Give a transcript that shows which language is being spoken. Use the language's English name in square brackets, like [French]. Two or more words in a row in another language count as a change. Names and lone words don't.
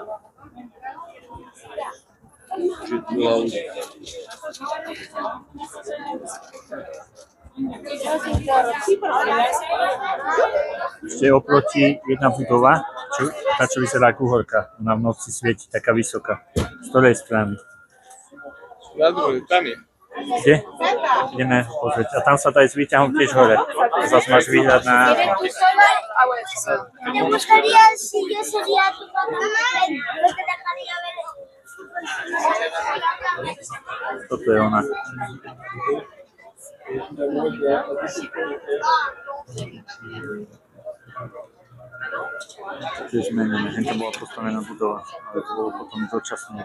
[Slovak] Ešte oproti jedna budova, tá, čo vyzerá ako uhorka. Ona v noci svieti, taká vysoká. Z ktorej strany? Tam je. Kde? Ideme pozrieť. A tam sa dá ísť výťahom tiež hore. Zas máš výhľad na... [Spanish] ¿Te gustaría si yo sería tu mamá? ¿No te dejaría ver? [Slovak] Toto je ona. To je zmenené. Henta bola postavená budova, ale to bolo potom dočasné.